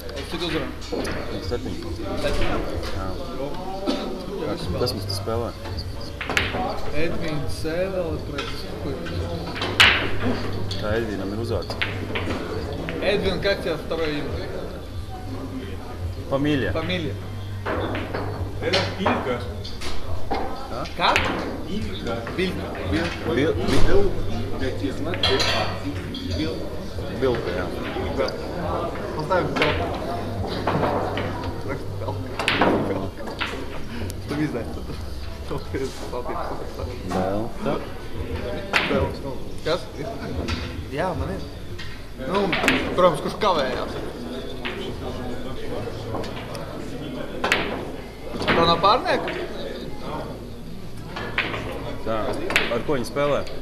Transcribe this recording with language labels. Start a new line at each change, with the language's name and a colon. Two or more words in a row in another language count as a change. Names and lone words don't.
Latvian: Cik uzvaram? 7. Jā. Kas mums te spēlē? Edvīns Sēvele pret... Kā Edvīnam ir uzvārds? Edvin,
Russian: как тебя второе имя? Фамилия. Фамилия. Это Илька. Как? Илька. Билька. Билка, jā. Поставим Белка. Белка. Что не знает, что Belka.
Latvian: Kas? Jā, man ir. Nu, protams, kurš kavējās. Tā nav pārnieka? Tā, ar ko viņi spēlē?